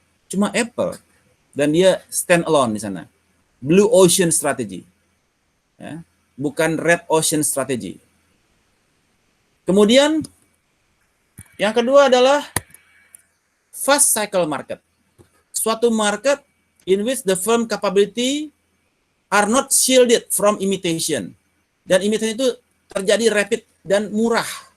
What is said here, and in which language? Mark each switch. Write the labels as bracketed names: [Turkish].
[Indonesian] Cuma Apple. Dan dia [English] stand alone [Indonesian] di sana. Blue Ocean Strategy. Ya, bukan Red Ocean Strategy. Kemudian, yang kedua adalah fast cycle market. Suatu [English] market in which the firm capability are not shielded from imitation. [Indonesian] Dan imitation itu terjadi rapid dan murah.